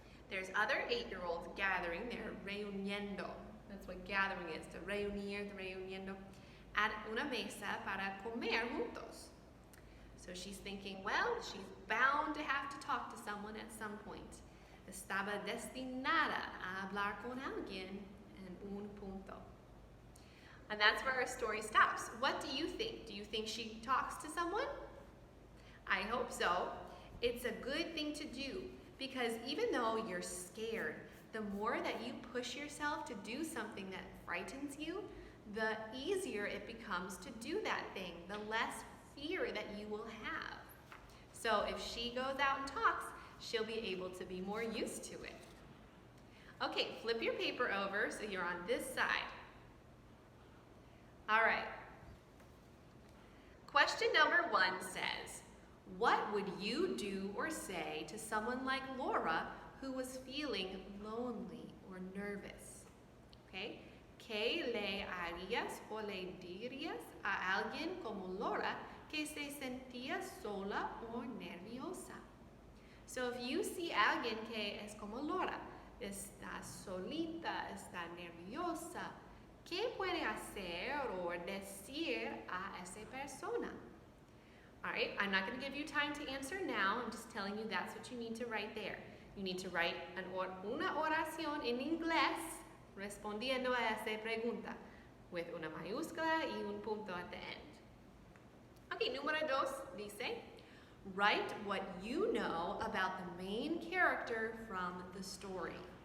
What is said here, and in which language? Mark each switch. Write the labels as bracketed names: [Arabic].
[English] There's other 8-year-olds gathering, they're reuniendo. That's what gathering is, to reunir, reuniendo, at [Spanish] una mesa para comer juntos. [English] So she's thinking, well, she's bound to have to talk to someone at some point. [Spanish] Estaba destinada a hablar con alguien en un punto. [English] And that's where our story stops. What do you think? Do you think she talks to someone? I hope so. It's a good thing to do because even though you're scared, the more that you push yourself to do something that frightens you, the easier it becomes to do that thing, the less fear that you will have. So if she goes out and talks, she'll be able to be more used to it. Okay, flip your paper over so you're on this side. All right. Question number 1 says, what would you do or say to someone like Laura who was feeling lonely or nervous? Okay? [Spanish] ¿Qué le harías o le dirías a alguien como Laura que se sentía sola o nerviosa? [English] So if you see [Spanish] alguien que es como Laura, está solita, está nerviosa, ¿qué puede hacer o decir a esa persona? [English] All right, I'm not going to give you time to answer now. I'm just telling you that's what you need to write there. You need to write [Spanish] una oración en inglés respondiendo a esa pregunta with una mayúscula y un punto [English] at the end. Okay, [Spanish] número 2 dice, [English] write what you know about the main character from the story.